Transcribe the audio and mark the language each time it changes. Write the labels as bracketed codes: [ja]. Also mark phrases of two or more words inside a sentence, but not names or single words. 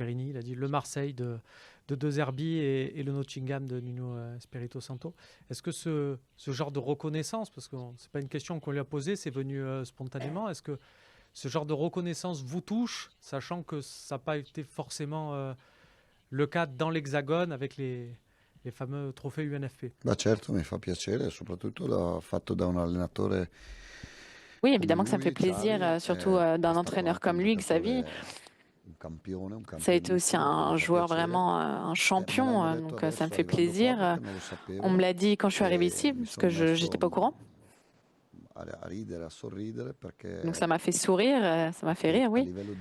[fr] Il a dit le Marseille de De Zerbi et le Nottingham de Nuno Espirito Santo. Est-ce que ce genre de reconnaissance, parce que ce n'est pas une question qu'on lui a posée, c'est venu spontanément, est-ce que ce genre de reconnaissance vous touche, sachant que ça n'a pas été forcément le cas dans l'Hexagone avec les fameux trophées UNFP? [it] Certo, mi fa piacere, soprattutto fatto da un allenatore. [fr] Oui, évidemment que ça me fait plaisir, surtout d'un entraîneur comme lui, Xavi. Ça a été aussi un joueur vraiment un champion, donc ça me fait plaisir. On me l'a dit quand je suis arrivé ici, parce que je n'étais pas au courant. Donc ça m'a fait sourire, ça m'a fait rire, oui.